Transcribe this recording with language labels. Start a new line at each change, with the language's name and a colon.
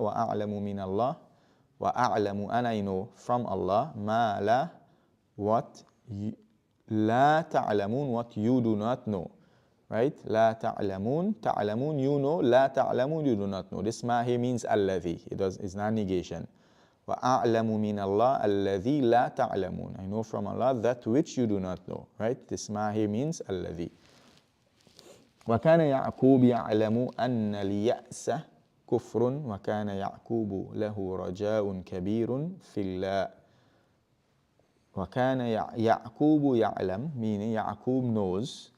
Arabic: Wa a'lamu min Allah.
English: Wa a'lamu, and I know from Allah ma la, what
Arabic: la ta'lamun,
English: what you do not know. Right?
Arabic: La ta'lamun,
English: ta'lamun, you know. La ta'lamun, you do not know. This ma here means alladhi. It's not negation.
Arabic: Wa a'lamu min Allah alladhi la ta'lamun.
English: I know from Allah that which you do not know. Right? This ma here means alladhi.
Arabic: وكان يعقوب يعلم أن اليأس كفر وكان يعقوب له رجاء كبير في الله. وكان يعقوب يعلم,
English: meaning Yaqub knows.